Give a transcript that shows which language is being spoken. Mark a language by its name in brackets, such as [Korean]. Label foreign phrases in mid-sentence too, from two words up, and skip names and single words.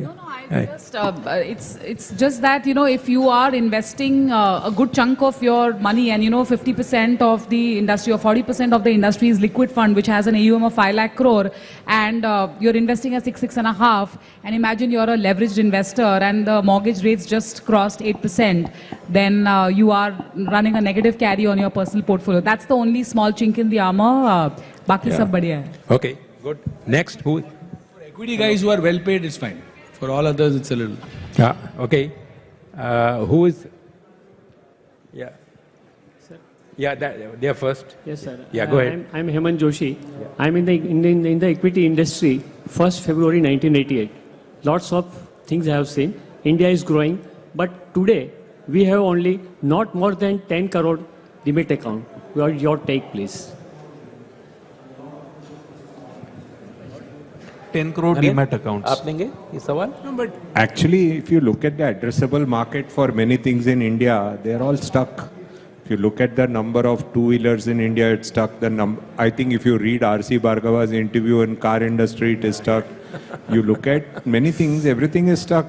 [English] No, I just, it's just that, if you are investing a good chunk of your money and, 50% of the industry or 40% of the industry is liquid fund, which has an AUM of 5 lakh crore, and you're investing at 6.5, and imagine you're a leveraged investor and the mortgage rates just crossed 8%, then you are running a negative carry on your personal portfolio. That's the only small chink in the armor. [Hindi] Baki sab badhiya hai. [English] Okay, good. Next, who? For equity guys who are well paid, it's fine. For all others, it's a little. Okay. Who is? Yeah. Sir. Yeah, they are first. Yes, sir. Yeah, go ahead. I'm Hemant Joshi. Yeah. I'm in the equity industry. 1st February 1988. Lots of things I have seen. India is growing, but today we have only not more than 10 crore limit account. Your take, please. 10 crore demat accounts. [Hindi] आप लेंगे ये सवाल? [English] No, but actually, if you look at the addressable market for many things in India, they're all stuck. If you look at the number of two-wheelers in India, it's stuck. I think if you read R.C. Bhargava's interview in car industry, it is stuck. You look at many things, everything is stuck.